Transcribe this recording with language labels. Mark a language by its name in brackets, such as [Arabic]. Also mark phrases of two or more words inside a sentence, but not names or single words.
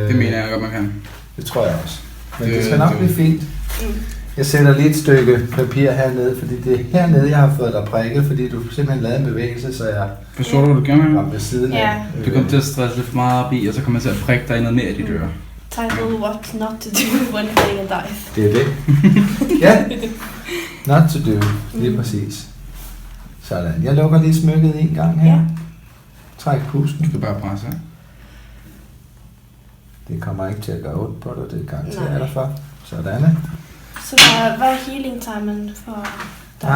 [Danish] Det mener jeg godt, man kan. Det tror jeg også. Men det skal nok blive fint. Jeg sætter lige et stykke papir hernede, fordi det er hernede, jeg har fået dig prikket, fordi du simpelthen lavede en bevægelse, så jeg forstår du, hvad du gør, Marianne? var ved siden af. Du kommer til at stresse lidt for meget op i, og så kommer jeg til at prikke dig noget mere i dit øre. [English] Title What Not to Do when playing a Daith. [Danish] Det er det. Ja. [English] Not to do. [Danish] Lige præcis. Sådan. Jeg lukker lige smykket en gang her. Ja. Træk pusten. Du skal bare presse. Det kommer ikke til at gøre ondt på dig, det garanterer Nej. jeg dig for. Sådan. Så hvad er healing timen for dig?